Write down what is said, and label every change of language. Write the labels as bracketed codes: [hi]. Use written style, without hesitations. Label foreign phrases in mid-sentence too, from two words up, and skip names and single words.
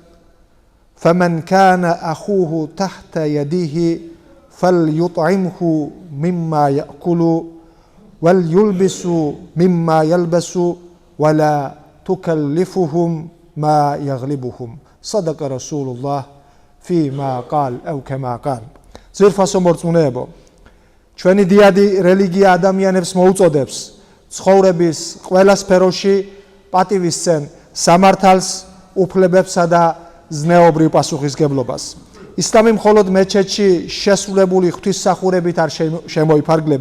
[ar] فمن كان أخوه تحت يديه فليطعمه مما يأكل وليلبس مما يلبس ولا تكلفهم ما يغلبهم صدق رسول الله فيما قال أو كما قال [ka] ძირფასო მორწმუნეებო, ჩვენი დიადი რელიგია ადამიანებს მოუწოდებს ცხოვრების ყველა სფეროში პატივისცემ სამართალს, უფლებებსა და ზნეობრივ პასუხისგებლობას. ისლამი მხოლოდ მეჩეთში შესრულებული ღვთისმსახურებით არ შემოიფარგლება.